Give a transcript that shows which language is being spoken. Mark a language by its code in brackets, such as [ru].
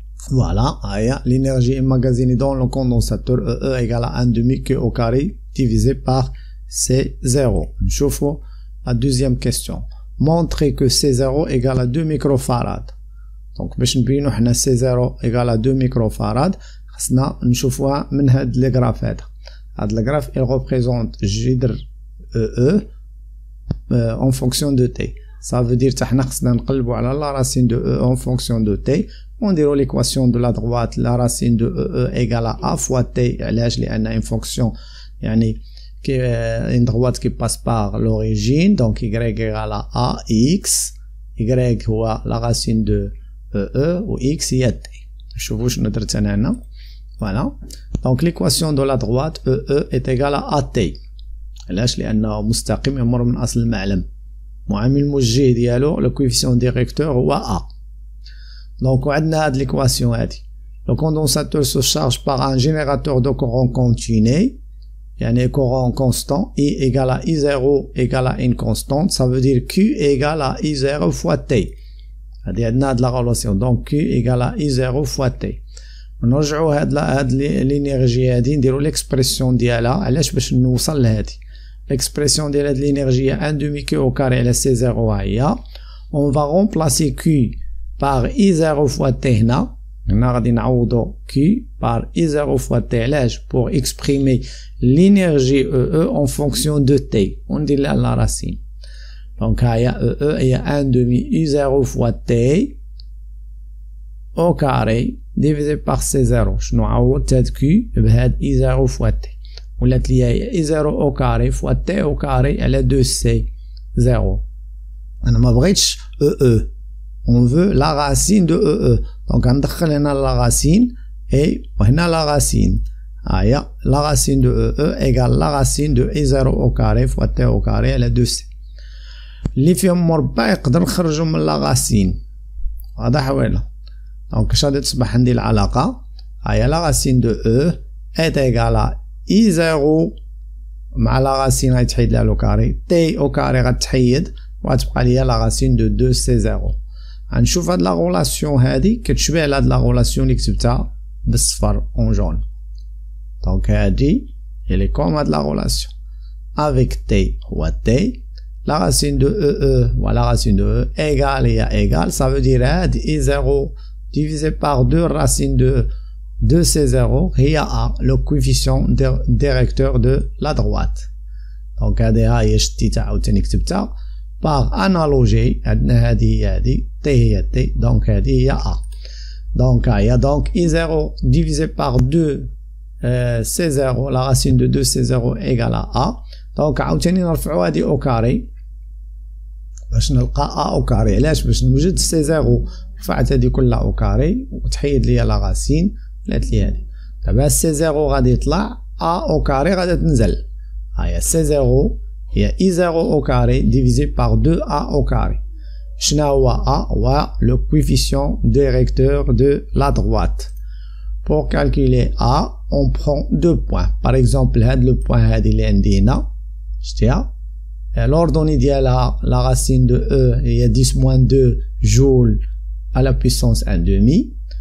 [fr] Voilà, l'énergie emmagasinée dans le condensateur EE égale à 1 demi Q au carré divisé par C0. [ar] نشوفوا [fr] la deuxième question. montrer que C0 égale à 2 microfarads. [ar] Donc باش نبينو حنا [fr] C0 égale à 2 microfarads [ar] خصنا نشوفوها من هاد لي غراف هذا. هاد الغراف [fr] il représente جذر E en fonction de t. Ça veut dire [ar] حنا خصنا نقلبو على [fr] la racine de E en fonction de t. On dirait l'équation de la droite, la racine de E égale à A fois t. [ar] علاش لأن [fr] une fonction يعني une droite qui passe par l'origine, donc y égale à ax, y هو la racine de E ou x هي t. [ar] شوفوا شنو درت انا هنا. Voilà. [fr] Donc l'équation de la droite E est égale à AT. [ar] علاش لأنه مستقيم يمر من أصل المعلم. معامل الموجه ديالو [fr] le coefficient directeur [ar] هو A. Donc وعندنا هاد l'équation هادي. [fr] Le condensateur se charge par un générateur de courant continu. يعني courant constant, I égale à I0 égale à une constante, ça veut dire Q égale à I0 fois T. [ar] هذه عندنا هاد [fr] la relation, donc Q égale à I0 fois T. [ar] نرجعوا هاد الانرجي هادي نديروا l'expression ديالها علاش باش نوصل لهادي. [fr] L'expression [ar] ديال هاد الانرجي [fr] 1 demi Q au carré على C0 هي. On va remplacer Q par I0 fois T هنا. [ar] هنا غادي نعوضو [fr] Q par I0 fois T علاش pour exprimer l'énergie EE en fonction de T. On dit là la racine. Donc هي EE هي 1 demi I0 fois T au carré divisé par C0. [ar] شنو عوضت هاد [fr] Q بهاد I0 fois T. [ar] ولات ليا هي [fr] I0 au carré fois T au carré على 2C0. [ar] أنا ما بغيتش EE. [fr] On veut la racine de EE. Donc [ar] ندخل هنا [fr] la racine et وهنا la racine. هي la racine de EE égale la racine de I0 au carré fois T au carré على 2C. [ar] اللي فيهم مربع يقدر نخرجو من la racine. واضح ولا؟ دونك اش غادي تصبح عندي العلاقة؟ هي [fr] la racine de E est égale à I0 [ar] مع la racine غيتحيد لها لو كاري T au carré غتحيد وغتبقى ليا la racine de 2C0. غنشوف هاد لا غولاسيون هادي كتشبه على هاد لا غولاسيون اللي كتبتها بالصفر اون جون. دونك هادي [fr] elle est comme هاد لا غولاسيون avec t هو t la racine de E ou la racine de E égale هي égale, ça veut dire هاد I0 divisé par 2 racine de 2C0 هي A, le coefficient directeur de la droite. [ar] دونك هادي ها هي شديتها عاوتاني كتبتها [fr] par analogie. [ar] عندنا هادي t هي t, donc هادي هي A. [fr] donc هي donc I0 divisé par 2 C0, la racine de 2C0 égale à A. [ar] donc عاوتاني نرفعو هادي au carré باش نلقى A au carré. علاش؟ باش نوجد C0 رفعت هادي كلها au carré وتحيد ليا لا راسين ولات لي هادي. دابا C0 غادي يطلع A au carré غادي تنزل. [fr] هي C0 هي I0 au carré divisé par 2A au carré. [ar] شنو هو A؟ هو [fr] le coefficient directeur de la droite. Pour calculer A, on prend 2 points. Par exemple, le point [ar] هادي اللي عندي هنا شتيها [fr] l'ordonnée ديالها la racine de E هي 10-2 joule à la puissance 1 demi.